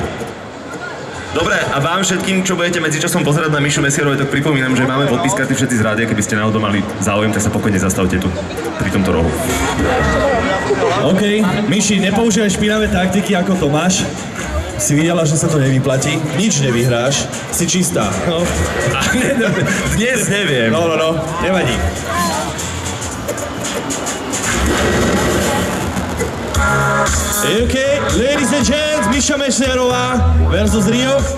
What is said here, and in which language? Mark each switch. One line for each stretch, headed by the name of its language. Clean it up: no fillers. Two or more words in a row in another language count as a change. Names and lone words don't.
Slovak: Dobre, a vám všetkým, čo budete medzičasom pozerať na Mišu Mesiarovej, tak pripomínam, že máme podpis karty všetci z rádia, keby ste náhodou mali záujem, tak sa pokojne zastavte tu, pri tomto rohu. OK, Miši, nepoužívaj špinavé taktiky ako Tomáš. Si videla, že sa to nevyplatí, nič nevyhráš, si čistá. No. Dnes neviem. No, nevadí.
English: OK, ladies and gents, Miša Mesiarová versus Rio.